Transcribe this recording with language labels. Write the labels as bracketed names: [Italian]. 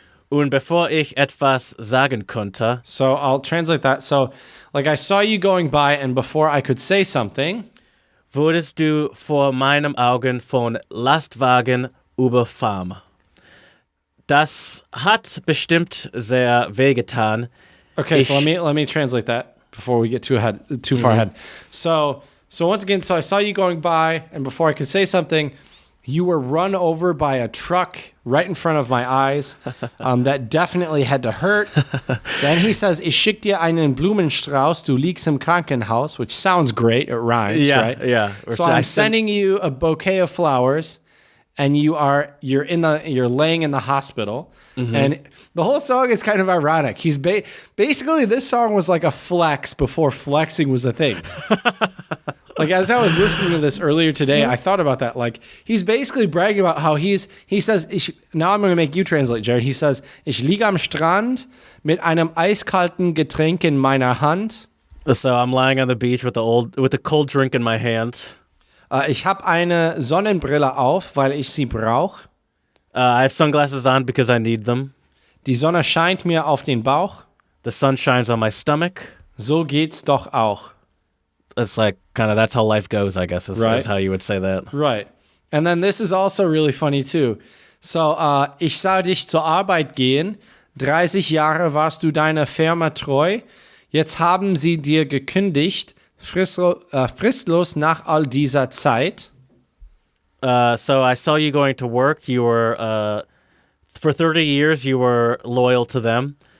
[German] Und bevor ich etwas sagen konnte. [English] So I'll translate that. So, like, I saw you going by, and before I could say something, [German] wurdest du vor meinen Augen von Lastwagen überfahren. Das hat bestimmt sehr wehgetan. [English] Okay, so let me translate that before we get too far ahead. So once again, I saw you going by, and before I could say something, you were run over by a truck right in front of my eyes. That definitely had to hurt. Then he says, [German] ich schick dir einen Blumenstrauß, du liegst im Krankenhaus, [English] which sounds great. It rhymes, right? Yeah. So I'm sending you a bouquet of flowers, and you're laying in the hospital, and the whole song is kind of ironic. He's basically, this song was like a flex before flexing was a thing. Like, as I was listening to this earlier today, I thought about that. Like, he's basically bragging about how he says, now I'm going to make you translate, Jared. He says, [German] ich liege am Strand mit einem eiskalten Getränk in meiner Hand. [English] So I'm lying on the beach with a cold drink in my hand. [German] Ich habe eine Sonnenbrille auf, weil ich sie brauche. [English] I have sunglasses on because I need them. [German] Die Sonne scheint mir auf den Bauch. [English] The sun shines on my stomach. [German] So geht's doch auch. [English] It's like kind of that's how life goes, I guess, is how you would say that. Right. And then this is also really funny too. [German] So, ich sah dich zur Arbeit gehen. 30 Jahre warst du deiner Firma treu. Jetzt haben sie dir gekündigt. Fristlos nach all dieser Zeit. [English] So I saw you going to work. You were, for 30 years, you were loyal to them.